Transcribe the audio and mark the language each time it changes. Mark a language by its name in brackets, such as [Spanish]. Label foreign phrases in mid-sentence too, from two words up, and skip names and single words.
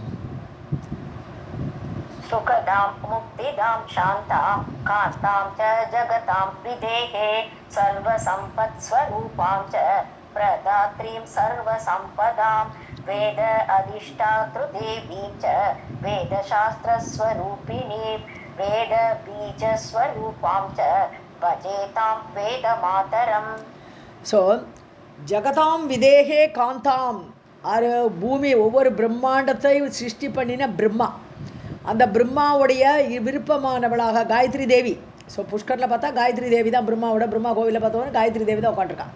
[Sanskrit] सुखदां मुक्तिदां शान्तां कान्तां च जगतां विदेहे सर्वसम्पत्स्वरूपां च प्रदात्रीं सर्वसम्पदां वेद अधिष्ठातृदेवीं च वेदशास्त्रस्वरूपिणीं वेदबीजस्वरूपां च भजेतां वेदमातरम्. [Tamil] ஸோ [Sanskrit] जगतां विदेहे कान्ताम्, [Tamil] பூமி ஒவ்வொரு பிரம்மாண்டத்தை சிருஷ்டி பண்ணின பிரம்மா, அந்த பிரம்மாவுடைய விருப்பமானவளாக காயத்ரி தேவி. ஸோ புஷ்கரில் பார்த்தா காயத்ரி தேவி தான் பிரம்மாவோட, பிரம்மா கோவிலில் பார்த்தோன்னா காயத்ரி தேவி தான் உட்காந்துருக்கான்.